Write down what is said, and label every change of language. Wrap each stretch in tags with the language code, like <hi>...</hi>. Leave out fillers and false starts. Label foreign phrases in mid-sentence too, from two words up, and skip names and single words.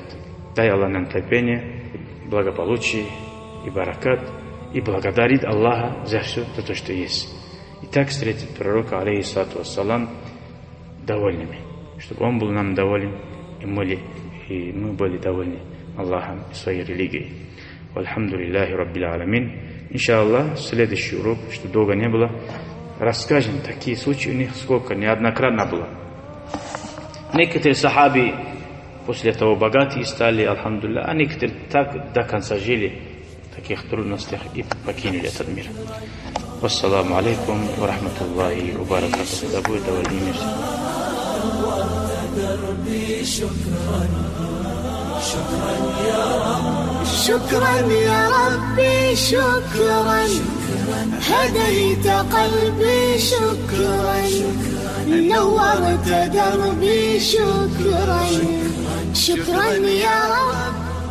<ru>Дай Аллах нам терпение, благополучие и баракат, и благодарит Аллаха за все, за то, что есть. И так встретит пророка,</ru> <ar>عليه الصلاة والسلام,</ar> <ru>довольными, чтобы он был нам доволен, и мы были довольны Аллахом и своей религией.</ru> <ar>الحمد لله رب العالمين.</ar> <ru>Иншаллах, следующий урок, что долго не было, расскажем такие случаи, у них сколько, неоднократно было. Некоторые сахаби после этого богатые стали, альхамдулилля, а некоторые так до конца жили в таких трудностях и покинули этот мир.</ru> <ar>والسلام عليكم ورحمة الله وبركاته.</ar> <ru>Да будет довольным</ru> <ar>شكرا يا ربي شكرا هديت قلبي شكرا نورت دربي شكرا شكرا يا رب</ar>